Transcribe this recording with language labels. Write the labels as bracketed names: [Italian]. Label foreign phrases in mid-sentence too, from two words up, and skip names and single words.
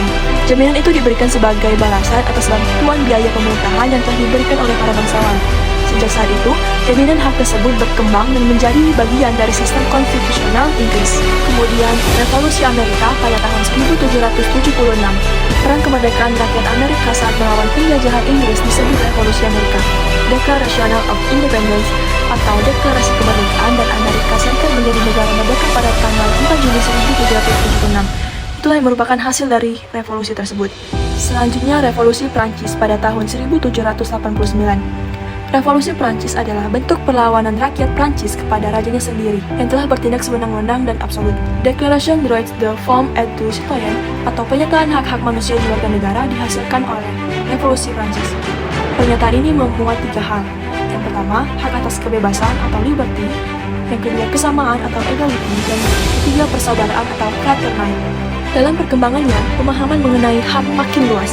[Indonesian] Jaminan itu diberikan sebagai balasan atas bantuan biaya pemerintahan yang telah diberikan oleh para bangsawan. Sejak saat itu, jaminan hak tersebut berkembang dan menjadi bagian dari sistem konstitusional Inggris. Kemudian, Revolusi Amerika pada tahun 1776. Perang kemerdekaan rakyat Amerika saat melawan penjajahan Inggris disebut Revolusi Amerika. Declaration of Independence atau Deklarasi Kemerdekaan dan Amerika Serikat menjadi negara merdeka pada tanggal 4 Juli 1776. Itulah yang merupakan hasil dari revolusi tersebut. Selanjutnya, Revolusi Prancis pada tahun 1789. Revolusi Prancis adalah bentuk perlawanan rakyat Prancis kepada rajanya sendiri yang telah bertindak sewenang-wenang dan absolut. Declaration Droits de l'Homme et du Citoyen atau pernyataan hak-hak manusia di warga negara dihasilkan oleh Revolusi Prancis. Pernyataan ini memuat 3 hal. Yang pertama, hak atas kebebasan atau liberty. Yang kedua, kesamaan atau equality. Dan ketiga, persaudaraan atau fraternity. Dalam perkembangannya, pemahaman mengenai HAM makin luas.